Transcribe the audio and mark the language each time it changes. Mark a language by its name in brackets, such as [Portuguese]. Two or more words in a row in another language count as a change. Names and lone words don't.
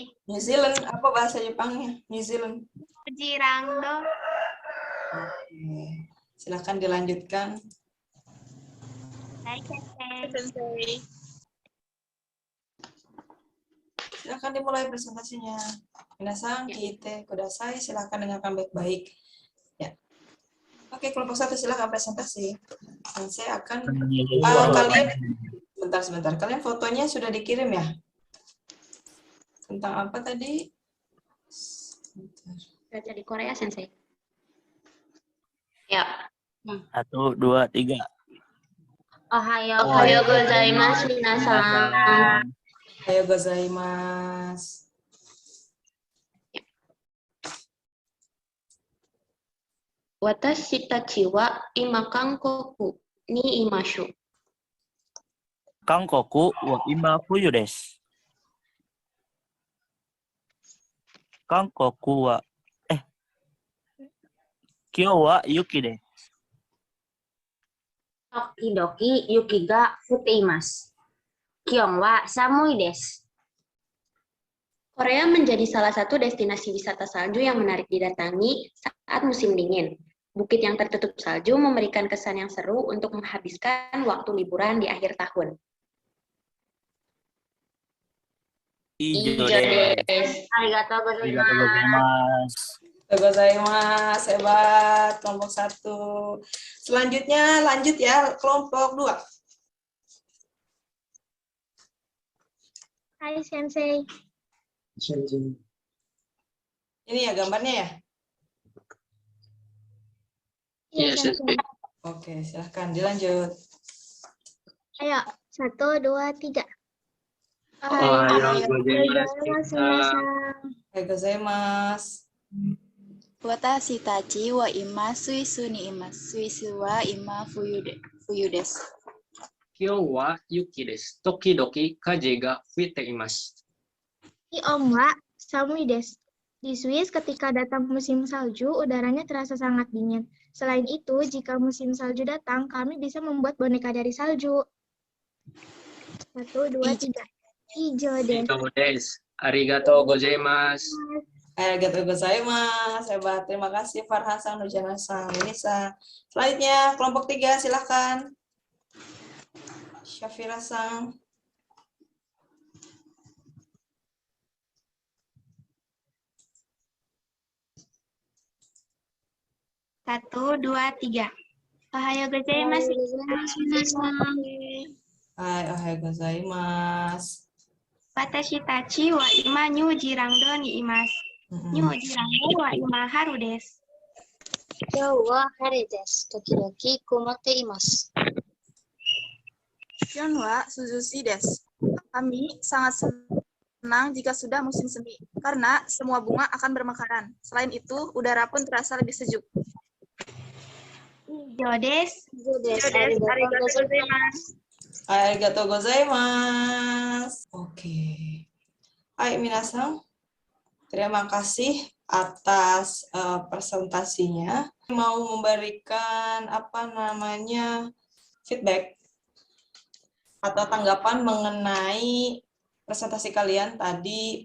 [Indonesian] New Zealand, apa bahasa Jepangnya? New Zealand. Jirangdo. Oke, silakan dilanjutkan. Baik, Sensei. Silakan dimulai presentasinya. [Japanese] みなさん、きて、ください, [Indonesian] silakan dengarkan baik-baik. Ya. Oke, kelompok 1 silakan presentasi. Dan saya akan kalian sebentar. Kalian fotonya sudah dikirim ya? Tentang apa tadi? Baca di Korea, Sensei. Ya. 1, 2, 3. [Japanese] おはようございます、みなさん. おはようございます. 私たちは今韓国にいます. 韓国は今冬です. 韓国は今日は雪です. 時々雪が降っています. 気温は寒いです. [Indonesian] Korea menjadi salah satu destinasi wisata salju yang menarik didatangi saat musim dingin. Bukit yang tertutup salju memberikan kesan yang seru untuk menghabiskan waktu liburan di akhir tahun. [Japanese] Ijo des. Arigato Arigatou gozaimasu. Gozaimasu, [Indonesian] hebat, kelompok 1. Selanjutnya lanjut ya, kelompok 2. [Japanese] はい先生. [Indonesian] Ini ya gambarnya ya? Iya Sensei. Oke, silahkan dilanjut. Ayo, 1, 2, 3. [Japanese] おはようございます. Gozaimasu. 私たちは今スイスにいます. スイスは今冬です. 今日は雪です。時々風が吹いています. 気温は寒いです. [Indonesian] Di Swiss, ketika datang musim salju, udaranya terasa sangat dingin. Selain itu, jika musim salju datang, kami bisa membuat boneka dari salju. [Japanese] 1、2、3。以上です. 以上です. ありがとうございます. ありがとうございます. [Indonesian] Hebat. Terima kasih Farhan-san, Nurjana-san, Nisa. Selanjutnya kelompok 3 silakan. Syafira-san. Satu, 2, 3. [Japanese] おはようございます. はい、おはようございます. 私たちは今ニュージランドにいます. ニュージランドは今春です. 今日は晴れです。時々曇っています. 気温は涼しです. [Indonesian] Kami sangat senang jika sudah musim semi, karena semua bunga akan bermekaran. Selain itu, udara pun terasa lebih sejuk. [Japanese] 以上です. ありがとうございます. オーケー。はい、みなさん. [Indonesian] Terima kasih atas presentasinya. Mau memberikan feedback atau tanggapan mengenai presentasi kalian tadi.